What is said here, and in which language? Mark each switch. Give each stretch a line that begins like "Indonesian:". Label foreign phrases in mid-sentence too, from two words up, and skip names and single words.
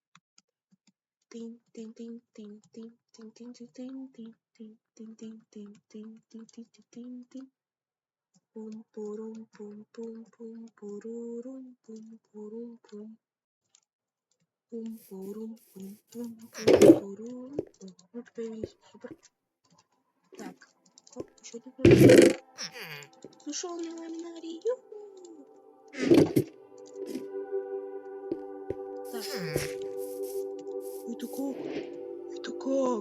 Russian: Дынь-дынь-дынь-дынь-дынь-дынь-дынь-дынь-дынь-дынь-дынь-дынь-дынь-дынь. Пум-пурум-пум-пум-пурурум-пум-пурум-пум. Пум-пурум-пум-пум-пум-пурурум. Вот появились. Супер. Так. Оп, еще один появился. Пришел на ламинарию. Так. Это как? Это как?